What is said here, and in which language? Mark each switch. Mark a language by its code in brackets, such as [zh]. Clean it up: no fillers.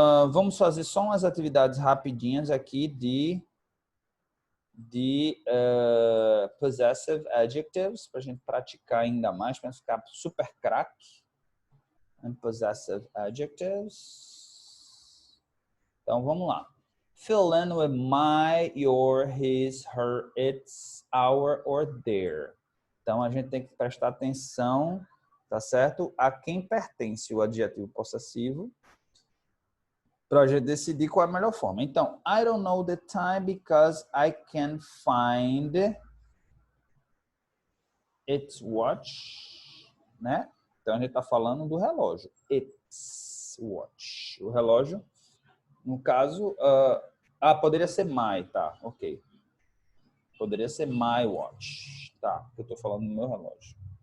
[pt] Vamos fazer só umas atividades rapidinhas aqui de possessive adjectives, para a gente praticar ainda mais, para ficar super craque em possessive adjectives. Então, vamos lá. Fill in with my, your, his, her, its, our or their. Então, a gente tem que prestar atenção, tá certo? A quem pertence o adjetivo possessivo Para a gente decidir qual é a melhor forma. [en] Então, I don't know the time because I can find its watch, né? [pt] Então, a gente está falando do relógio. Its watch. O relógio, no caso, poderia ser my, tá? Ok. Poderia ser my watch, tá? Eu estou falando do meu relógio.